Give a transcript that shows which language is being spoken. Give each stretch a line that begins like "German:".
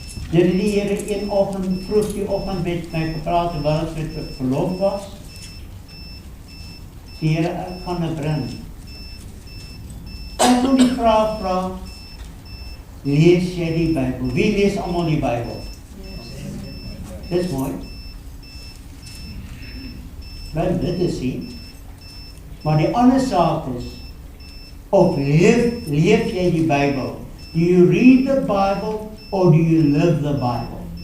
Afrikaans: Dit die Here een oggend, vroeg die oggend met my gepraat terwyl ek met verlof was. Die Here, ek gaan nou bring. Ek wil die vraag vra, lees jy die Bybel? Wie lees allemaal die Bybel? Dis mooi. Wel, dit is nie. Maar die ander saak is, of leef jy die Bybel?
English: Do you read the Bible or do you live the Bible?